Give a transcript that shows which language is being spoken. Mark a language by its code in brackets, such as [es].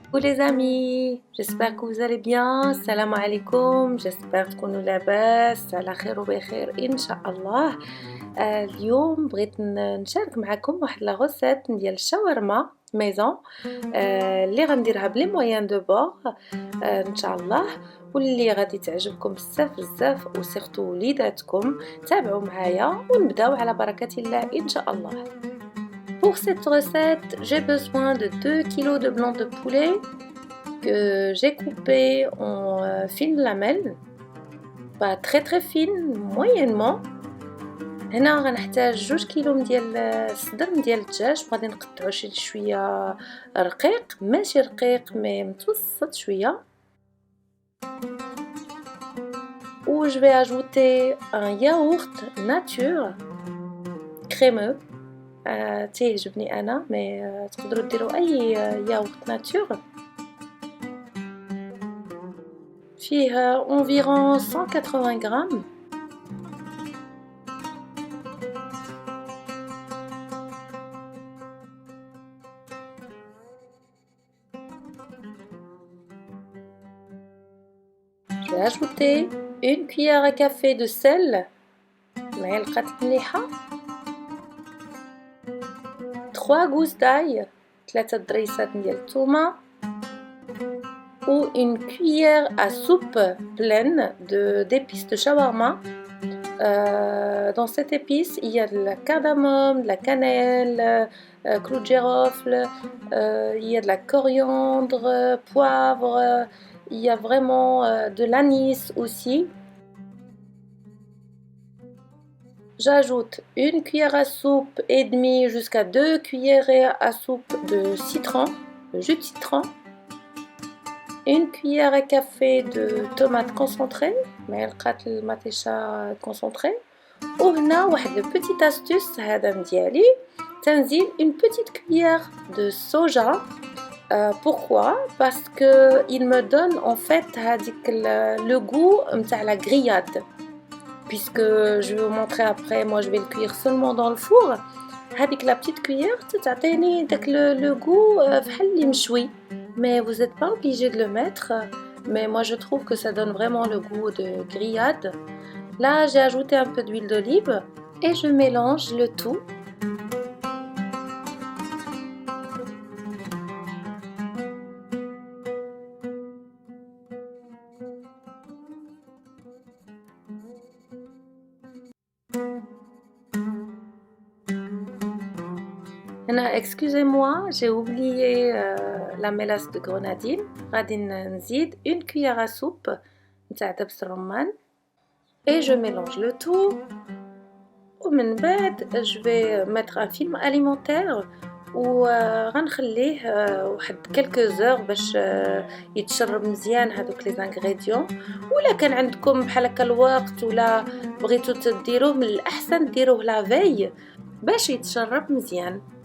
[fr] les amis, j'espère que vous allez bien. [ar] Salam alaikum, [fr] j'espère [ar] تكونوا لاباس على خير وبخير إن شاء الله. اليوم بغيت نشارك معكم واحد لا غوسيت ديال الشاورما ميزون اللي غنديرها بلي مويان دو بور ان شاء الله، واللي غادي تعجبكم بزاف بزاف وسيرتو وليداتكم. تابعوا معايا ونبداو على بركة الله ان شاء الله. [fr] Pour cette recette, j'ai besoin de 2 kg de blanc de poulet que j'ai coupé en fines lamelles, pas très très fines, moyennement. [ar] هنا غنحتاج 2 كيلو ديال الصدر ديال الدجاج، وغادي نقطعو شويه رقيق، ماشي رقيق مي متوسط شويه. و [fr] je vais ajouter un yaourt nature crémeux [ar] تيعجبني انا، مي تقدروا ديروا اي ياغورت ناتور. فيه [fr] environ [ar] 180 غرام. [fr] Je vais ajouter une cuillère à café de sel, [ar] معلقة مليحة. [fr] 3 gousses d'ail, [ar] 3 ضريسات ديال الثومة. [fr] Ou une cuillère à soupe pleine d'épices de shawarma. Dans cette épice, il y a de la cardamome, de la cannelle, clou de girofle, il y a de la coriandre, poivre, il y a vraiment de l'anis aussi. J'ajoute une cuillère à soupe et demie jusqu'à 2 cuillerées à soupe de citron, de jus de citron. Une cuillère à café de tomates concentrées, [ar] معلقة المطيشة [fr] concentrée. [ar] وهنا واحد [fr] petite astuce [ar] هذا مديالي، تنزيل [fr] une petite cuillère de soja. Pourquoi? Parce que il me donne en fait [ar] هذيك [fr] le goût [ar] نتاع [fr] la grillade. Puisque je vais vous montrer après, moi je vais le cuire seulement dans le four. [ar] هذيك [fr] la petite cuillère [ar] تعطيني داك [fr] le goût [ar] بحال اللي مشوي. [fr] Mais vous n'êtes pas obligé de le mettre, mais moi je trouve que ça donne vraiment le goût de grillade. Là j'ai ajouté un peu d'huile d'olive et je mélange le tout. Excusez-moi, j'ai oublié la mélasse de grenadine. [ar] غادي نزيد [fr] une cuillère à soupe [ar] نتاع دبس الرمان [fr] et je mélange le tout. [ar] ومن بعد [fr] je vais mettre un film alimentaire [ar] وغنخليه واحد [fr] quelques heures [ar] باش يتشرب مزيان هذوك لي زانغريديون. ولا كان عندكم بحال هكا الوقت ولا بغيتو تديروه، من الاحسن ديروه لا فاي باش يتشرب مزيان.